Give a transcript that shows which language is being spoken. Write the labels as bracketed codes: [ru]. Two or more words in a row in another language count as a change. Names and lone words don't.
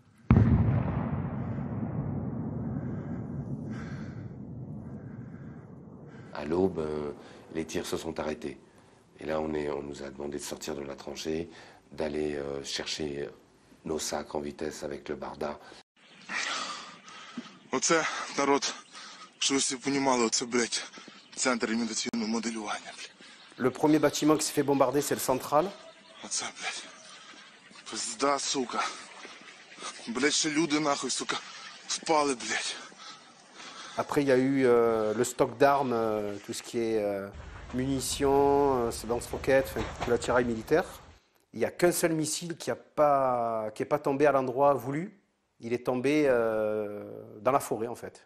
[fr] À l'aube, les tirs se sont arrêtés. Et là, on nous a demandé de sortir de la tranchée, d'aller chercher nos sacs en vitesse avec le barda. [uk] Оце, народ, що ви всі понімали, оце, блядь, центр імітаційного моделювання, блядь. [fr] Le premier bâtiment qui s'est fait bombarder, c'est le central. [uk] Оце, блядь. Пизда, сука. Блядь, ще люди, нахуй, сука, впали, блядь. [fr] Après, il y a eu le stock d'armes, tout ce qui est munitions, lance-roquettes, enfin, tout l'attirail militaire. Il n'y a qu'un seul missile qui est pas tombé à l'endroit voulu. Il est tombé dans la forêt, en fait.